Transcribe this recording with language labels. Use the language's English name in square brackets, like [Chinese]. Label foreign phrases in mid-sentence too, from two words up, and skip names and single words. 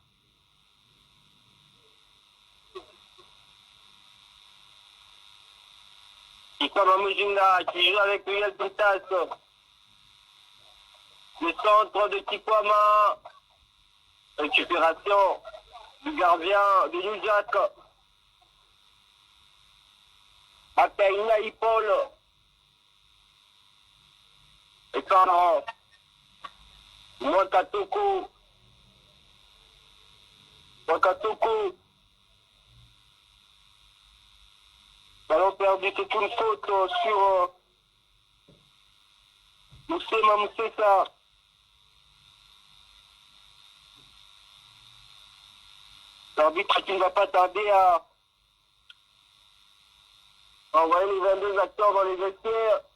[French] Isama Mujinga qui joue avec Miguel Quintas. Le centre de Tikwama. Récupération du gardien de Nujak. Akaina Ipol. Et Caron. Mwakatoko. Mwakatoko. Ballon perdu, c'est une faute sur Moussema Moussessa. L'arbitre qui ne va pas tarder à envoyer les 22 acteurs dans les vestiaires.